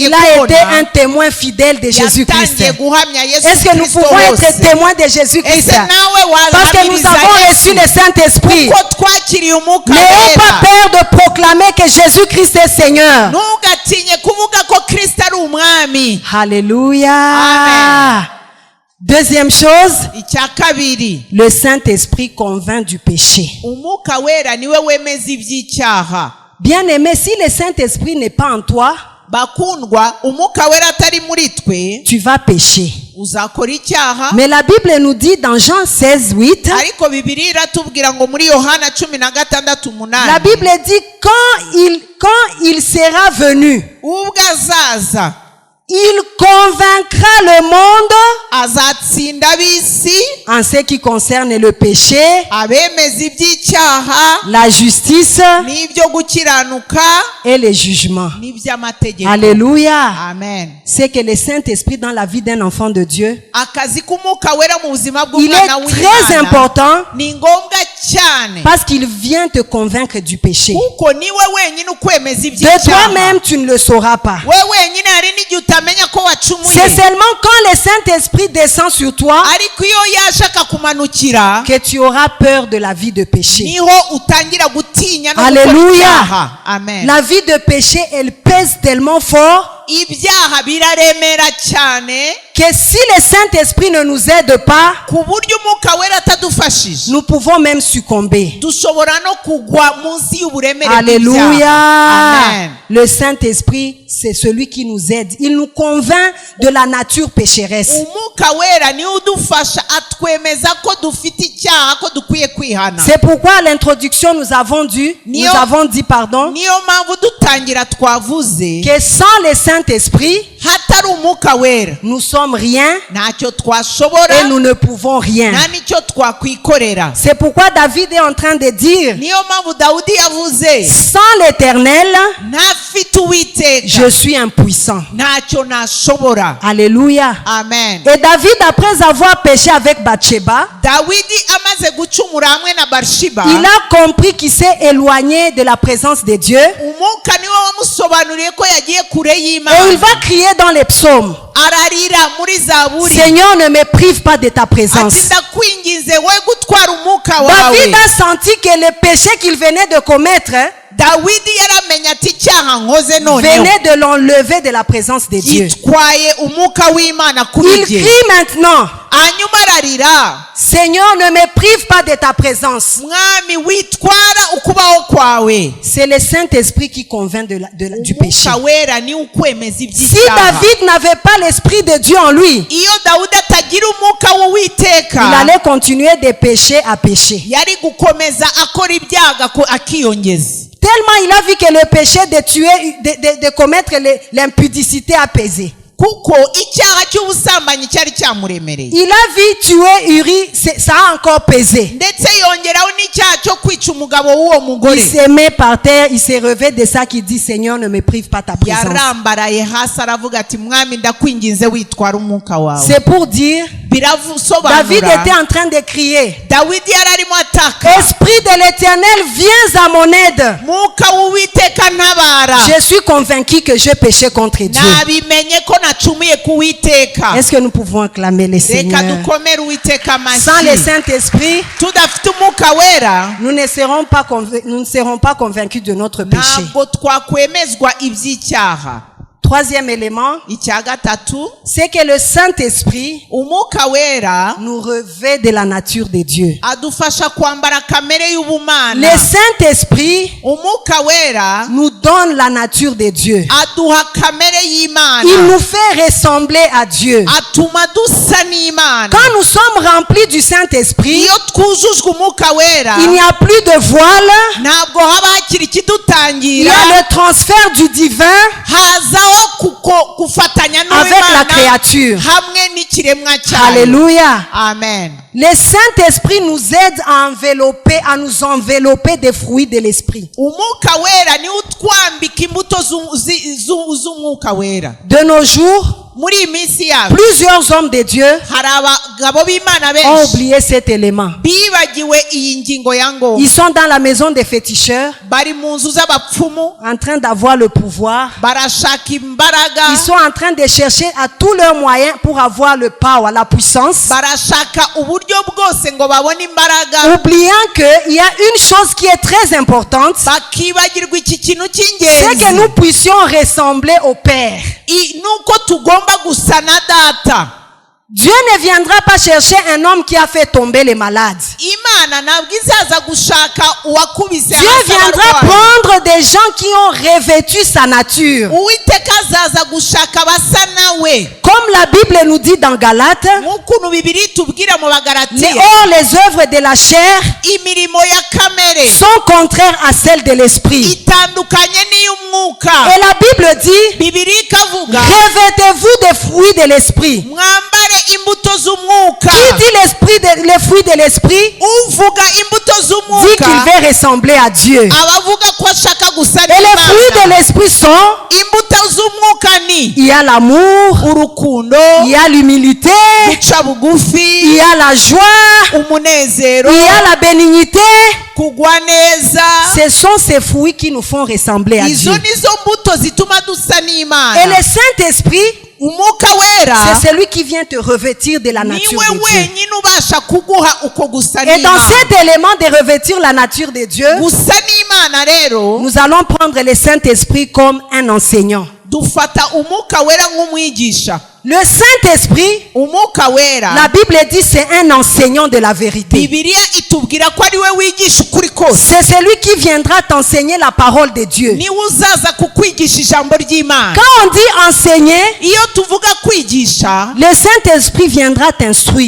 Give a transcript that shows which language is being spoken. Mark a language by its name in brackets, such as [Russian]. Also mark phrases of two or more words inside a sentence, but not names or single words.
[French] il a été un [Kinyarwanda] kubona, [French] témoin fidèle de Jésus-Christ. [Kinyarwanda] yatangiye guhamya Yesu [French] Est-ce que nous [Kinyarwanda] Kristo [French] pouvons être [Kinyarwanda] hose. [French] témoins de Jésus-Christ? [Kinyarwanda] Ese nawe [French] Parce que nous [Kinyarwanda] wahamiriza [French] avons [Kinyarwanda] Yesu [French] reçu le Saint-Esprit. [Kinyarwanda] kuko twakiriye umwuka [French] N'ayez pas [Kinyarwanda] wera. [French] peur de proclamer que Jésus-Christ est Seigneur. [Kinyarwanda] Ntugatinye kuvuga ko Kristo ari umwami. [French] Alléluia. Amen. Deuxième chose, [Kinyarwanda] Icya kabiri, [French] le Saint-Esprit convainc du péché. [Kinyarwanda] umwuka wera niwe wemeza iby'icyaha. [French] Bien-aimé, si le Saint-Esprit n'est pas en toi, [Kinyarwanda] Bakundwa, umwuka wera atari muri twe, [French] tu vas pécher. [Kinyarwanda] uzakora icyaha. [French] Mais la Bible nous dit dans Jean 16, 8, [Kinyarwanda] Ariko Bibiliya iratubwira ngo muri Yohana 16:8, [French] la Bible dit quand il sera venu, [Kinyarwanda] ubwo azaza [French] il convaincra le monde [Kinyarwanda] azatsinda ab'isi, [French] en ce qui concerne le péché, [Kinyarwanda] abemeza iby'icyaha [French] la justice [Kinyarwanda] n'ibyo gukiranuka [French] et le jugement. [Kinyarwanda] n'iby'amategeko. [French] Alléluia. Amen. C'est que le Saint-Esprit dans la vie d'un enfant de Dieu, [Kinyarwanda] Akazi k'umwuka wera mu buzima [French] il est [Kinyarwanda] bw'umwana [French] très [Kinyarwanda] w'Imana [French] important [Kinyarwanda] ni ngombwa cyane, [French] parce qu'il vient te convaincre du péché. [Kinyarwanda] kuko niwe wenyine ukwemeza [French] De [Kinyarwanda] iby'icyaha. [French] toi-même, tu ne le sauras pas. [Kinyarwanda] we wenyine hari n'igihe utamenya ko wacumuye, [French] C'est seulement quand le Saint-Esprit descend sur toi [Kinyarwanda] ariko iyo yaje akakumanukira [French] que tu auras peur de la vie de péché. [Kinyarwanda] niho utangira gutinya no gukora [French] Alléluia. [Kinyarwanda] icyaha. Amen. [French] La vie de péché, elle pèse tellement fort [Kinyarwanda] Ibyaha biraremera cyane [French] que si le Saint-Esprit ne nous aide pas, [Kinyarwanda] ku buryo umwuka wera atadufashije [French] nous pouvons même succomber. [Kinyarwanda] dushobora no kugwa munsi y'uburemere [French] Alléluia. [Kinyarwanda] bw'ibyaha. Amen. [French] Le Saint-Esprit, c'est celui qui nous aide. Il nous convainc de la nature pécheresse. [Kinyarwanda] umwuka wera niwe udufasha, atwemeza ko dufite icyaha, ko dukwiye kwihana. [French] C'est pourquoi à l'introduction nous avons dit, [Kinyarwanda] Niyo mpamvu dutangira twavuze [French] que sans le Saint-Esprit, [Kinyarwanda] hatari umwuka wera [French] nous sommes rien [Kinyarwanda] ntacyo twashobora [French] et nous ne pouvons rien. [Kinyarwanda] nta n'icyo twakwikorera. [French] C'est pourquoi David est en train de dire, [Kinyarwanda] niyo mpamvu Dawudi yavuze [French] sans l'Éternel, [Kinyarwanda] ntafite uwiteka [French] je suis impuissant. [Kinyarwanda] ntacyo nashobora. [French] Alléluia. Amen. Et David, après avoir péché avec Bathsheba, [Kinyarwanda] Dawidi amaze gucumura hamwe na Barshiba, [French] il a compris qu'il s'est éloigné de la présence de Dieu. [Kinyarwanda] umwuka niwe wamusobanuriye ko yagiye kure [French] Et il [Kinyarwanda] y'Imana. [French] va crier dans les psaumes, [Kinyarwanda] Ararira muri Zaburi [French] Seigneur, ne me prive pas de ta présence. [Kinyarwanda] ati ndakwinginze we gutwara umwuka [French] David [Kinyarwanda] wawe. [French] a senti que le péché qu'il venait de commettre [Kinyarwanda] Dawidi yaramenye ati icyaha nkoze noneho [French] venait de l'enlever de la présence de Dieu. [Kinyarwanda] gitwaye umwuka w'Imana kuri [French] Il [Kinyarwanda] jye. [French] crie maintenant, [Kinyarwanda] hanyuma ararira, [French] Seigneur, ne me prive pas de ta présence. [Kinyarwanda] mwami witwara ukubaho kwawe. [French] C'est le Saint-Esprit qui convainc du péché. [Kinyarwanda] umwuka wera niwe ukwemeza [French] Si [Kinyarwanda] iby'icyaha. [French] David n'avait pas l'Esprit de Dieu en lui, [Kinyarwanda] iyo Dawudi atagira umwuka [French] il [Kinyarwanda] w'Uwiteka, [French] allait continuer de pécher à pécher. [Kinyarwanda] yari gukomeza akora ibyaha akiyongeza. [French] Tellement il a vu que le péché de tuer, de commettre l'impudicité a pesé. [Kinyarwanda] kuko icyaha cy'ubusambanyi cyari cyamuremereye. [French] Il a vu tuer Uri, ça a encore pesé. [Kinyarwanda] ndetse yongeraho n'icyaha cyo kwica umugabo w'uwo mugore. [French] Il s'est mis par terre, il s'est relevé de ça qui dit, Seigneur, ne me prive pas ta présence. [Kinyarwanda] yarambaraye hasi aravuga ati mwami ndakwinginze witwara umwuka wawe. [French] C'est pour dire, David [Kinyarwanda] birasobanura [French] était en train de crier, [Kinyarwanda] Dawidi yari arimo ataka, [French] Esprit de l'Éternel, viens à mon aide. [Kinyarwanda] mwuka w'Uwiteka ntabara. [French] Je suis convaincu que je péchais contre Dieu. [Kinyarwanda] nabimenye ko nacumuye ku Uwiteka. [French] Est-ce que nous pouvons acclamer le [Kinyarwanda] reka [French] Seigneur? [Kinyarwanda] dukomere Uwiteka [French] Sans le [Kinyarwanda] amashyi. [French] Saint-Esprit, [Kinyarwanda] tudafite umwuka wera [French] nous ne serons pas convaincus de notre péché. [Kinyarwanda] ntabwo twakwemezwa iby'icyaha. [French] Troisième élément, [Kinyarwanda] icya gatatu, [French] c'est que le Saint-Esprit [Kinyarwanda] umwuka wera [French] nous revêt de la nature de Dieu. [Kinyarwanda] adufasha kwambara kamere [French] Le [Kinyarwanda] y'ubumana. [French] Saint-Esprit [Kinyarwanda] umwuka wera [French] nous donne la nature de Dieu. [Kinyarwanda] aduha kamere [French] Il [Kinyarwanda] y'Imana, [French] nous fait ressembler à Dieu. [Kinyarwanda] atuma dusa n'Imana. [French] Quand nous sommes remplis du Saint-Esprit, [Kinyarwanda] iyo twujujwe umwuka wera [French] il n'y a plus de voile. [Kinyarwanda] ntabwo haba hakiri [French] Il y [Kinyarwanda] ikidutangira, [French] a le transfert du divin [Kinyarwanda] hazaho kufatanya [French] avec la [Kinyarwanda] n'Imana [French] créature. [Kinyarwanda] hamwe n'ikiremwa cyayo. [French] Alléluia. Amen. Le Saint-Esprit nous aide à nous envelopper des fruits de l'Esprit. [Kinyarwanda] Umwuka wera ni utwambika imbuto z'umwuka wera. [French] De nos jours, [Kinyarwanda] muri iyi minsi yabo [French] plusieurs hommes de Dieu [Kinyarwanda] hari abagabo b'Imana [French] ont [Kinyarwanda] benshi [French] oublié cet élément. [Kinyarwanda] bibagiwe iyi ngingo ya ngombwa. [French] Ils sont dans la maison des féticheurs, [Kinyarwanda] Bari mu nzu z'abapfumu [French] en train d'avoir le pouvoir. [Kinyarwanda] barashaka imbaraga, [French] Ils sont en train de chercher à tous leurs moyens pour avoir le power, la puissance, [Kinyarwanda] barashaka uburyo bwose ngo babone imbaraga, [French] oubliant qu'il y a une chose qui est très importante, [Kinyarwanda] bakibagirwa iki kintu [French] c'est que [Kinyarwanda] cy'ingenzi [French] nous puissions ressembler au Père. [Kinyarwanda] nuko tugomba gusa na data. [French] Dieu ne viendra pas chercher un homme qui a fait tomber les malades. [Kinyarwanda] Imana ntabwo izaza gushaka uwakubise [French] Dieu [Kinyarwanda] hasi [French] viendra [Kinyarwanda] abarwayi. [French] prendre des gens qui ont revêtu sa nature. [Kinyarwanda] Uwiteka azaza gushaka abasa nawe, [French] Comme la Bible nous dit dans Galates, [Kinyarwanda] nk'ukuntu Bibiliya itubwira mu Bagalatiya, [French] or les œuvres de la chair [Kinyarwanda] imirimo ya kamere [French] sont contraires à celles de l'esprit. [Kinyarwanda] itandukanye n'iy'umwuka. [French] Et la Bible dit, [Kinyarwanda] Bibiliya ikavuga [French] revêtez-vous des fruits de l'esprit. [Kinyarwanda] mwambare imbuto z'umwuka. [French] Qui dit les fruits de l'esprit, [Kinyarwanda] Uvuga imbuto [French] dit [Kinyarwanda] z'umwuka [French] qu'il veut ressembler à Dieu. [Kinyarwanda] abavuga ko ashaka gusa [French] Et les fruits de [Kinyarwanda] n'Imana. [French] l'esprit sont, [Kinyarwanda] Imbuto z'umwuka ni [French] il y a l'amour, [Kinyarwanda] urukundo, [French] il y a l'humilité, [Kinyarwanda] guca [French] il [Kinyarwanda] bugufi, [French] y a la joie, [Kinyarwanda] umunezero, [French] il y a la bénignité. [Kinyarwanda] kugwa neza. [French] Ce sont ces fruits qui nous font ressembler à Dieu. [Kinyarwanda] Izo nizo mbuto zituma dusa [French] Et [Kinyarwanda] n'Imana. [French] le Saint-Esprit, [Kinyarwanda] Umwuka wera [French] c'est celui qui vient te revêtir de la nature [Kinyarwanda] niwe [French] de Dieu. [Kinyarwanda] wenyine ubasha kuguha uko gusa [French] Et dans [Kinyarwanda] n'Imana. [French] cet élément de revêtir la nature de Dieu, [Kinyarwanda] Gusa n'Imana rero [French] nous allons prendre le Saint-Esprit comme un enseignant. [Kinyarwanda] dufata umwuka wera nk'umwigisha. [French] Le Saint-Esprit, [Kinyarwanda] Umwuka wera [French] la Bible dit, c'est un enseignant de la vérité. [Kinyarwanda] Bibiliya itubwira ko ari we wigisha ukuri kose. [French] C'est celui qui viendra t'enseigner la parole de Dieu. [Kinyarwanda] Niwe uzaza kukwigisha ijambo ry'Imana. [French] Quand on dit enseigner, [Kinyarwanda] Iyo tuvuga kwigisha, [French] le Saint-Esprit viendra t'instruire.